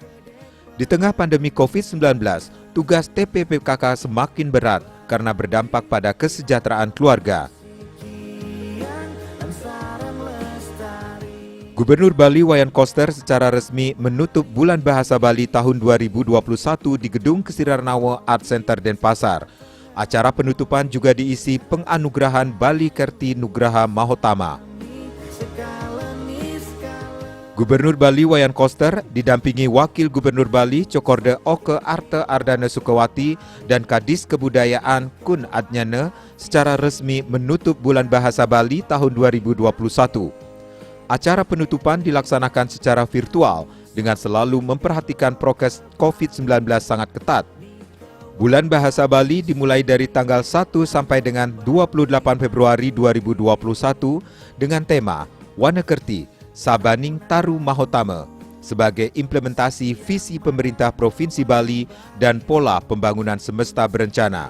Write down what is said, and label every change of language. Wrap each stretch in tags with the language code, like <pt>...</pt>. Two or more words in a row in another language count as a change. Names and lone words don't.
<id>Di tengah pandemi COVID-19, tugas TPPKK semakin berat karena berdampak pada kesejahteraan keluarga. Gubernur Bali Wayan Koster secara resmi menutup Bulan Bahasa Bali tahun 2021 di Gedung Kesirarnawa Art Center Denpasar. Acara penutupan juga diisi penganugerahan Bali Kerti Nugraha Mahotama. Gubernur Bali Wayan Koster didampingi Wakil Gubernur Bali Cokorda Oke Arte Ardana Sukawati dan Kadis Kebudayaan Kun Adnyana secara resmi menutup Bulan Bahasa Bali tahun 2021. Acara penutupan dilaksanakan secara virtual dengan selalu memperhatikan prokes COVID-19 sangat ketat. Bulan Bahasa Bali dimulai dari tanggal 1 sampai dengan 28 Februari 2021 dengan tema Wanakerti Sabaning Taru Mahotama sebagai implementasi visi pemerintah Provinsi Bali dan pola pembangunan semesta berencana.</id>